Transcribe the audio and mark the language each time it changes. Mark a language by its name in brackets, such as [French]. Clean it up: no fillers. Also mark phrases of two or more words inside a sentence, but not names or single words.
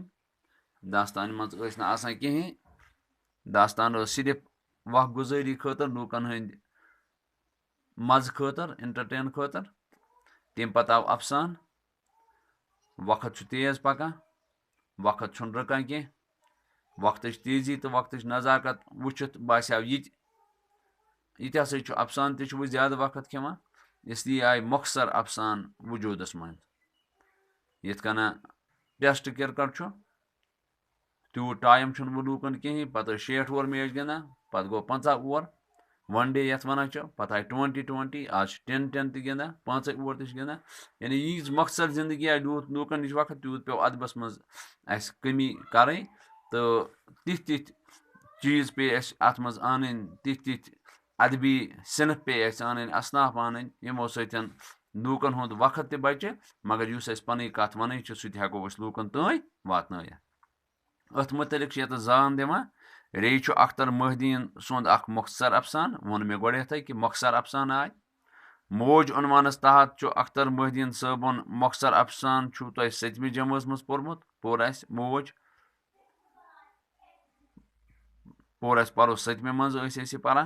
[Kashmiri] दास्तान मज न आसान कहें। दास्तान सिर्फ वह गुजारी खतर लूकन हंद मज खतर एंटरटेन खतर। तम पत आव अफसान। वक्त तेज पकान, वक्त रुकान कह। वक्त तेजी तो वक्त नज़ाकत वुचित बास्याव ये हसा अफसान तह ज्यादा वक्त खेवान, इसलिए आय मख्सर अफसान वजूदस मं। यथ कन [English] test cricket [Kashmiri] तूत टाइम वो लूकन कहें। पत 60 [English] over match [Kashmiri] गिंदान, पत गो 50 ओवर। [English] one day [Kashmiri] यथ वन पत आय 20-20, आज 10-10 तह गिंदान, 5 ओवर तह गिंदान। यानी यीज मख्सर जिंदगी आय लूकन नश वक्त तूत पे अदबस मज कमी कर। तो तिथ चीज पे अत मज आन, तिथ अदबी सिनफ पे आन, असनाफ आन, यमो सतन लूकन हुंद वक्त तह बचे, मगर युस पन कथ वन सह हेको लूकन ताई वात। अथ मुतलिक ये जान दिवान रे अख्तर महदीन सुंद मुख्तसर अफसान। वोन मे गोड़े कि मुख्तसर अफसान आय मौज उनवानस तहत अख्तर महदीन सबन मुख्तसर अफसान तुह 7वीं जमात मज पोर्मुत। पोर मौज पोर परो 7वीं मज पारान।